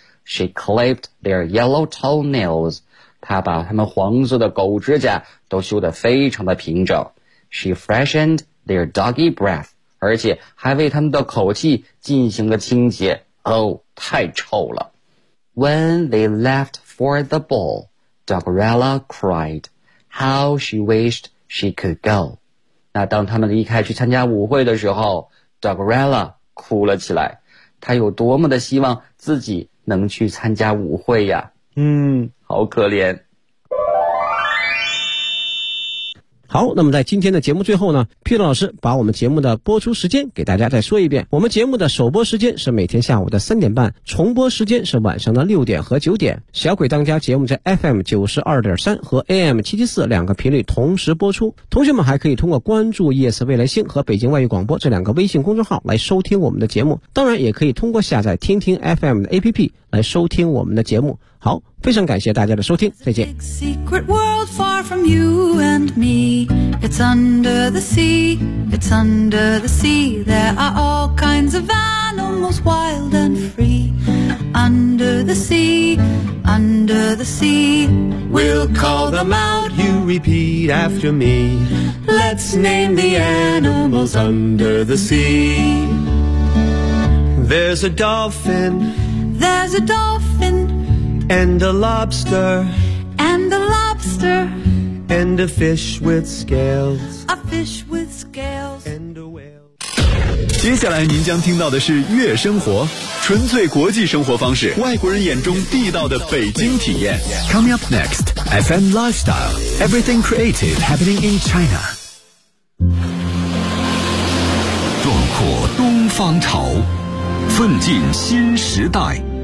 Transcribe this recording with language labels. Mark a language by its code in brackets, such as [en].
[en] She clipped their yellow toenails. [zh] 她把他们黄色的狗指甲都修得非常的平整。 [en] She freshened their doggy breath. [zh] 而且还为他们的口气进行了清洁。哦，太臭了。 [en] When they left for the ball, Dogrella cried. How she wished she could go. [zh] 那当他们离开去参加舞会的时候， Dogrella 哭了起来，他有多么的希望自己能去参加舞会呀。嗯，好可怜。好，那么在今天的节目最后呢， Peter 老师把我们节目的播出时间给大家再说一遍。我们节目的首播时间是每天下午的3:30，重播时间是晚上的6:00和9:00。小鬼当家节目在 FM92.3 和 AM774 两个频率同时播出。同学们还可以通过关注夜色未来星和北京外语广播这两个微信公众号来收听我们的节目。当然也可以通过下载听听 FM 的 APP 来收听我们的节目。好，非常感谢大家的收听，再见。 [en] It's a big secret world far from you and me. It's under the sea, it's under the sea. There are all kinds of animals wild and free. Under the sea, under the sea. We'll call them out, you repeat after me. Let's name the animals under the sea. There's a dolphin, there's a dolphin. And a lobster, and a lobster, and a fish with scales, a fish with scales, and a whale. [zh] 接下来您将听到的是悦生活，纯粹国际生活方式，外国人眼中地道的北京体验。 [en] Coming up next, FM Lifestyle, everything creative happening in China. [zh] 壮阔东方潮，奋进新时代。